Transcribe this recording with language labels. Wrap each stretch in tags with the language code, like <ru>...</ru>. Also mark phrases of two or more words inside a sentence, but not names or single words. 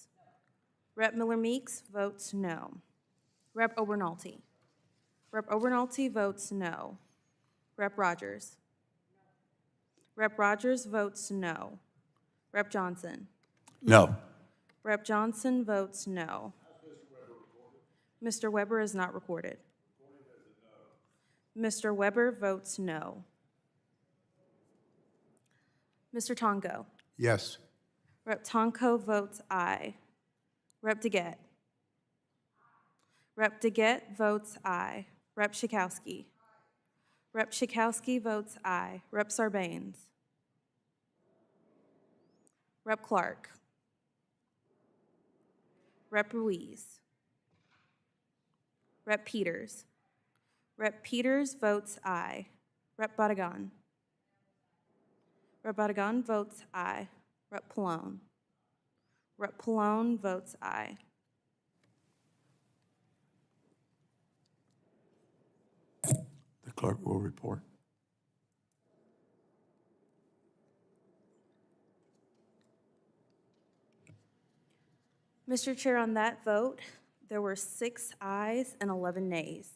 <en>Rep. Miller Meeks votes no. Rep. Obernolte. Rep. Obernolte votes no. Rep. Rodgers. Rep. Rodgers votes no. Rep. Johnson. No. Rep. Johnson votes no. Mr. Weber is not recorded. Mr. Weber votes no. Mr. Tonko. Yes. Rep. Tonko votes aye. Rep. DeGette. Rep. DeGette votes aye. Rep. Schakowsky. Rep. Schakowsky votes aye. Rep. Sarbanes. Rep. Clark. Rep. Ruiz. Rep. Peters. Rep. Peters votes aye. Rep. Badagan. Rep. Badagan votes aye. Rep. Pallone. Rep. Pallone votes aye. The clerk will report. Mr. Chair, on that vote, there were 6 ayes and 11 nays.</en>